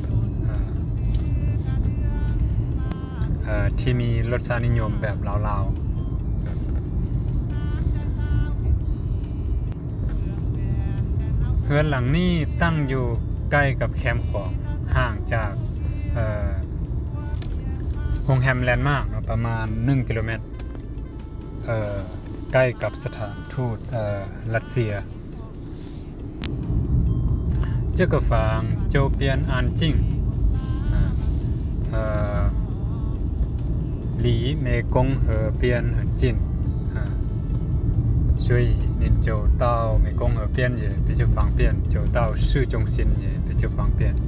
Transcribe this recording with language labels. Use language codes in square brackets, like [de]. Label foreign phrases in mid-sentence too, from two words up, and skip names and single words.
[th] ที่มีรสนิยมแบบลาวๆเรือนหลังนี้ตั้งอยู่ใกล้กับแคมป์ของห่างจากโรงแรมแลนด์มาร์กประมาณ1กิโลเมตร ใกล้กับสถานทูตรัสเซีย [zh] 这个房周边安静离湄公河边很近所以您走到湄公河边也比较方便，走到市中心也比较方便。